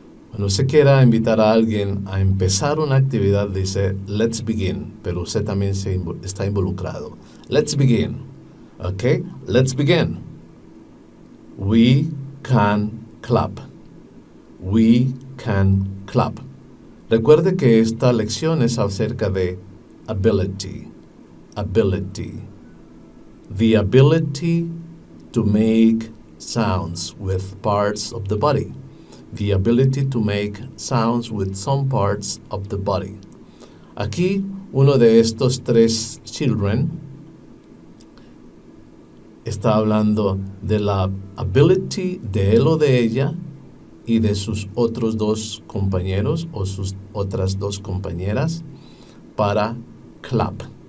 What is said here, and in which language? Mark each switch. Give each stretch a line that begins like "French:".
Spanish: Cuando usted quiera invitar a alguien a empezar una actividad, dice
English: let's begin,
Spanish: pero usted también está involucrado.
English: Let's begin. Okay? Let's begin. We can clap. We can clap.
Spanish: Recuerde que esta lección es acerca de ability.
English: Ability. The ability to make sounds with parts of the body. The ability to make sounds with some parts of the body.
Spanish: Aquí, uno de estos tres children está hablando de la ability de él o de ella y de sus otros dos compañeros o sus otras dos compañeras para clap.